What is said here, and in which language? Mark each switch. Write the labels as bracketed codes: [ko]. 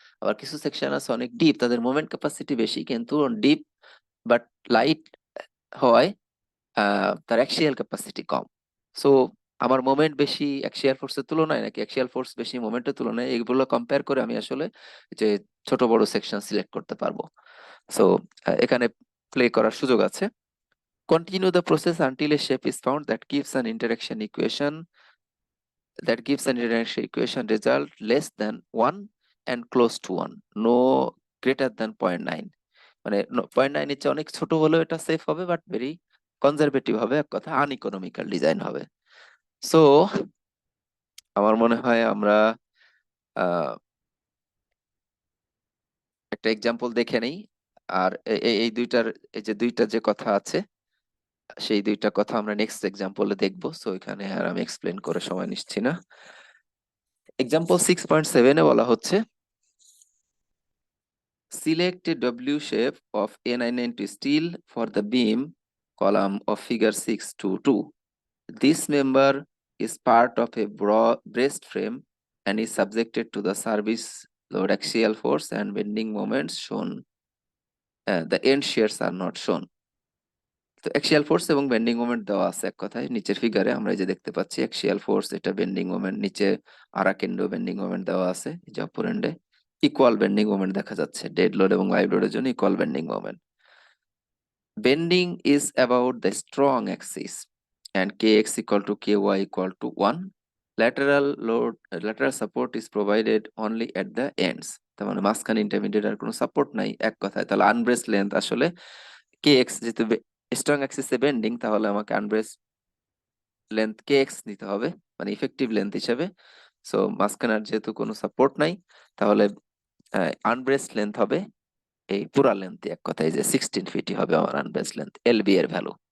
[bn] আবার কিছু সেকশন আছে অনেক ডিপ, তাদের মোমেন্ট ক্যাপাসিটি বেশি কিন্তু ডিপ বাট লাইট হওয়ায় তার অ্যাক্সিয়াল ক্যাপাসিটি কম। সো আমার মোমেন্ট বেশি অ্যাক্সিয়াল ফোর্সের তুলনায় নাকি অ্যাক্সিয়াল ফোর্স বেশি মোমেন্টের তুলনায়, এগুলো কম্পেয়ার করে আমি আসলে যে ছোট বড় সেকশন সিলেক্ট করতে পারবো। সো এখানে প্লে করার সুযোগ আছে। [en] Continue the process until a shape is found that gives an interaction equation that gives an differential equation result less than 1 and close to 1, no greater than 0.9, [bn] মানে 0.9 এর চেয়ে অনেক ছোট হলেও এটা সেফ হবে, বাট ভেরি কনজারভেটিভ হবে, এক কথা আনইকোনমিক্যাল ডিজাইন হবে। সো আমার মনে হয় আমরা একটা এক্সাম্পল দেখে নেই, আর এই দুইটার, এই যে দুইটা যে কথা আছে, সেই দুইটা কথা আমরা নেক্সট এক্সাম্পলে দেখবো। সো এখানে আর আমি এক্সপ্লেন করে সময় নিচ্ছি না। এক্সাম্পল 6.7 এ বলা হচ্ছে, [en] select a W shape of A990 steel for the beam column of figure 622. This member is part of a braced frame and is subjected to the service load, axial force and bending moments shown. The end shears are not shown. [bn] তো axial force এবং bending moment দেওয়া আছে এক কথায় নিচের ফিগারে আমরা এই যে দেখতে পাচ্ছি অ্যাক্সিয়াল ফোর্স, এটা বেন্ডিং মোমেন্ট, নিচে আরেক এন্ডেও বেন্ডিং মোমেন্ট দেওয়া আছে, এই যে অপর এন্ডে ইকুয়াল বেন্ডিং মোমেন্ট দেখা যাচ্ছে, ডেড লোড এবং লাইভ লোডের জন্য equal bending moment. [en] Bending is about the strong axis and kx equal to ky equal to 1. Lateral load, lateral support is provided only at the ends. [bn] তার মানে মাঝখানে intermediate আর কোনো support নাই এক কথায়। তাহলে আনব্রেস লেন্থ আসলে kx, যেহেতু স্ট্রং অ্যাক্সিসে বেন্ডিং, তাহলে আমাকে আনব্রেস লেন্থ kx নিতে হবে, মানে ইফেক্টিভ লেন্থ হিসেবে। সো মাঝখানে আর যেহেতু কোনো সাপোর্ট নাই, তাহলে আনব্রেস লেন্থ হবে এই পুরা লেন্থ, এক কথায় যে 16 ফিটই হবে আমার আনব্রেস লেন্থ, এলবি এর ভ্যালু।